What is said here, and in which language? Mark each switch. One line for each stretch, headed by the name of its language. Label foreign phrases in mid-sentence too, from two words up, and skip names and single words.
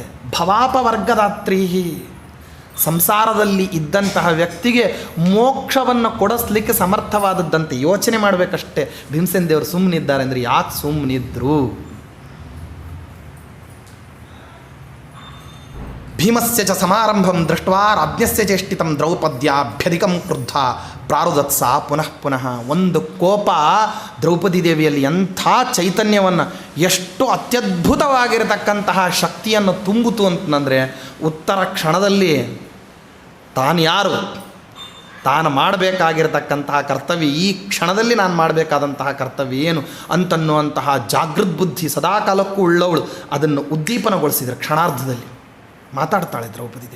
Kannada: ಭವಾಪವರ್ಗದಾತ್ರೀಹಿ, ಸಂಸಾರದಲ್ಲಿ ಇದ್ದಂತಹ ವ್ಯಕ್ತಿಗೆ ಮೋಕ್ಷವನ್ನು ಕೊಡಿಸ್ಲಿಕ್ಕೆ ಸಮರ್ಥವಾದದ್ದಂತೆ. ಯೋಚನೆ ಮಾಡಬೇಕಷ್ಟೇ. ಭೀಮಸೇನ ದೇವರು ಸುಮ್ಮನಿದ್ದಾರೆ ಅಂದರೆ ಯಾಕೆ ಸುಮ್ಮನಿದ್ರು?
Sanskrit: ಭೀಮಸ್ಯ ಚ ಸಮಾರಂಭಂ ದೃಷ್ಟ್ವಾ ರಾಜ್ಞಸ್ಯ ಚೇಷ್ಟಿತಂ ದ್ರೌಪದ್ಯಾಭ್ಯಧಿಕಂ ಕ್ರುದ್ಧ ಪ್ರಾರುದತ್ಸ ಪುನಃ ಪುನಃ.
Kannada: ಒಂದು ಕೋಪ ದ್ರೌಪದಿ ದೇವಿಯಲ್ಲಿ ಎಂಥ ಚೈತನ್ಯವನ್ನು, ಎಷ್ಟು ಅತ್ಯದ್ಭುತವಾಗಿರತಕ್ಕಂತಹ ಶಕ್ತಿಯನ್ನು ತುಂಬಿತು ಅಂತಂದರೆ, ಉತ್ತರ ಕ್ಷಣದಲ್ಲಿ ತಾನು ಯಾರು, ತಾನು ಮಾಡಬೇಕಾಗಿರತಕ್ಕಂತಹ ಕರ್ತವ್ಯ, ಈ ಕ್ಷಣದಲ್ಲಿ ನಾನು ಮಾಡಬೇಕಾದಂತಹ ಕರ್ತವ್ಯ ಏನು ಅಂತನ್ನುವಂತಹ ಜಾಗೃತ್ ಬುದ್ಧಿ ಸದಾಕಾಲಕ್ಕೂ ಉಳ್ಳವಳು ಅದನ್ನು ಉದ್ದೀಪನಗೊಳಿಸಿದರೆ ಕ್ಷಣಾರ್ಧದಲ್ಲಿ ಮಾತಾಡ್ತಾಳೆ ದ್ರೌಪದಿ ದೇವಿ.